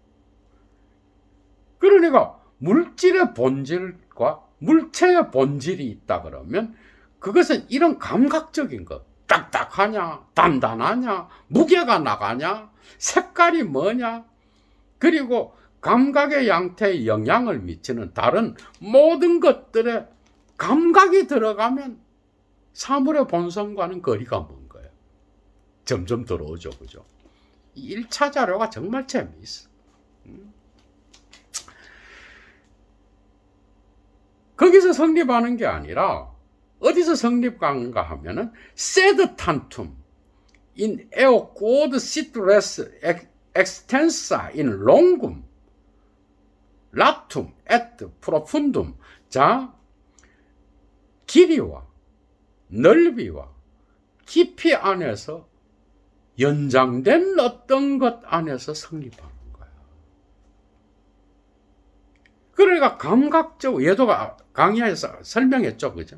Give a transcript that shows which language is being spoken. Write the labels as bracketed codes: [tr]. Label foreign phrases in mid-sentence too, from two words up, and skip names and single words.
[ko] 그러니까 물질의 본질과 물체의 본질이 있다 그러면 그것은 이런 감각적인 것, 딱딱하냐, 단단하냐, 무게가 나가냐, 색깔이 뭐냐, 그리고 감각의 양태에 영향을 미치는 다른 모든 것들의 감각이 들어가면 사물의 본성과는 거리가 먼 거예요. 점점 들어오죠, 그죠? 이 1차 자료가 정말 재미있어. 거기서 성립하는 게 아니라 어디서 성립하는가 하면은 [la] sed tantum in eo quod sit res extensa in longum latum et profundum. [ko] 자, 길이와 넓이와 깊이 안에서 연장된 어떤 것 안에서 성립하는 거야. 그러니까 감각적, 얘도 강의에서 설명했죠, 그죠?